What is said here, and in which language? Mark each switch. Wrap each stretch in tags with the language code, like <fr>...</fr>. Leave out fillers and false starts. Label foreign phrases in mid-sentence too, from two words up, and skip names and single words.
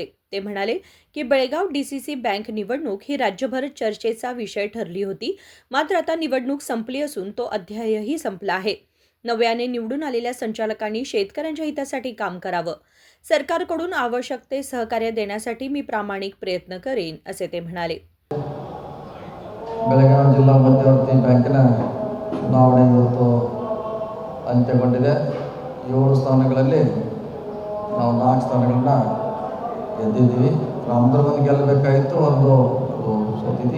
<mr>ते म्हणाले की बेळगाव डीसीसी बँक निवडणूक ही राज्यभर चर्चेचा विषय ठरली होती. मात्र आता निवडणूक संपली असून तो अध्यायही संपला आहे. नव्याने निवडून आलेल्या संचालकांनी शेतकऱ्यांच्या हितासाठी काम करावं. सरकारकडून आवश्यक ते सहकार्य देण्यासाठी मी प्रामाणिक प्रयत्न करेन, असे ते म्हणाले.</mr> <kn>ಬೆಳಗಾವಿ ಜಿಲ್ಲಾ ಮಧ್ಯವರ್ತಿ ಬ್ಯಾಂಕಿನ ಚುನಾವಣೆ ಇವತ್ತು ಅಂತ್ಯಗೊಂಡಿದೆ. 7 ಸ್ಥಾನಗಳಲ್ಲಿ ನಾವು 4 ಸ್ಥಾನಗಳನ್ನ ಗೆದ್ದಿದ್ದೀವಿ. ನಮ್ಮದ್ರ ಒಂದು ಗೆಲ್ಲಬೇಕಾಗಿತ್ತು, ಒಂದು ಸೋತಿದ್ವಿ.</kn>